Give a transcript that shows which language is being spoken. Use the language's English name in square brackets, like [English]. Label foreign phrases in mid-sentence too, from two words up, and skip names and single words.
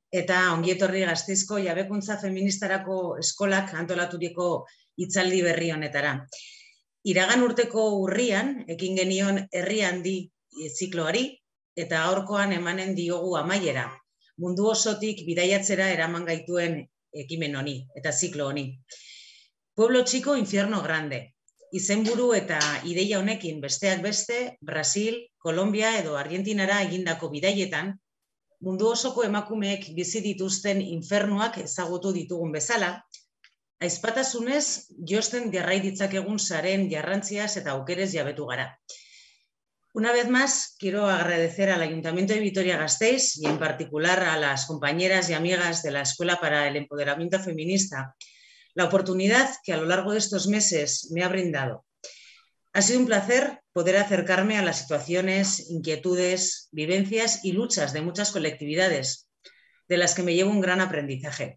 [Basque] eta ongi etorri Gasteizko Jabekuntza Feministarako Eskolak antolaturiko hitzaldi berri honetara. Iragan urteko urrian, ekin genion herri handi zikloari, eta gaurkoan emanen diogu amaiera, mundu osotik bidaiatzera eraman gaituen ekimen honi, eta ziklo honi. [Spanish] Pueblo chico, infierno grande. [Basque] Izenburu eta ideia honekin besteak beste, Brasil, Kolombia edo Argentinara egindako bidaietan, mundu osoko emakumeek bizi dituzten infernuak ezagutu ditugun bezala, aizpatasunez josten jarrai ditzakegun saren jarrantziaz eta aukerez jabetu gara. [Spanish] Una vez más, quiero agradecer al Ayuntamiento de Vitoria-Gasteiz y en particular a las compañeras y amigas de la Escuela para el Empoderamiento Feminista la oportunidad que a lo largo de estos meses me ha brindado. Ha sido un placer poder acercarme a las situaciones, inquietudes, vivencias y luchas de muchas colectividades, de las que me llevo un gran aprendizaje.